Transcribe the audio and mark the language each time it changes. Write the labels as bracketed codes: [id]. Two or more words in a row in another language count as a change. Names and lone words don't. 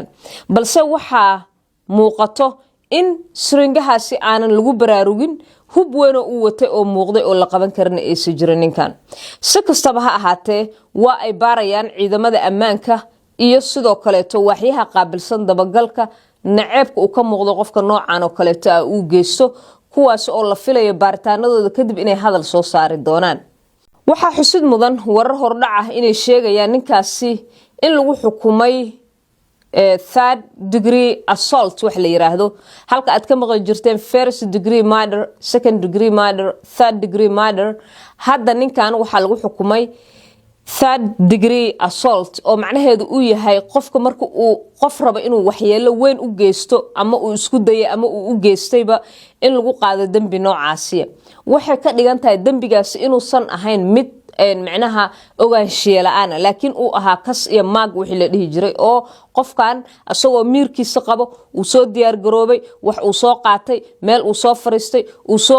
[so] balse waxa muuqato in siringahaasi aanan lagu baraarugin hub weyn oo watay oo muuqday oo la qaban karna ay soo jireen ninkan si kastaba ha ahaatee waa ay baarayaan ciidamada ammaanka iyo sidoo kale waxyaha qaabilsan dabagalka naceebka uu ka muuqdo qofka noocan oo kale uu geysto kuwaas oo la filayo baaritaanadooda kadib inay hadal soo saari doonaan waxa xusid mudan warar hordhac ah inay sheegayaan ninkaasi in lagu xukumay [en] third degree assault [so] wax la yiraahdo halka aad ka maqan jirteen [en] first degree murder second degree murder [so] third degree murder hadda ninkan waxa lagu xukumay [en] third degree assault [so] oo macnaheedu uu yahay qofka marka uu qof raba inuu waxyeelo weyn u geysto ama uu isku dayo ama uu u geystayba in lagu qaado dambi noocaasi waxay ka dhigan tahay dambigaasi inuu san ahayn mid macnaha ogaanshiye la'aan laakiin uu ahaa kas iyo maag wixii la dhihi jiray oo qofkan asagoo miirkiisa qabo uu soo diyaar garoobay wax uu soo qaatay meel uu soo fariistay uu soo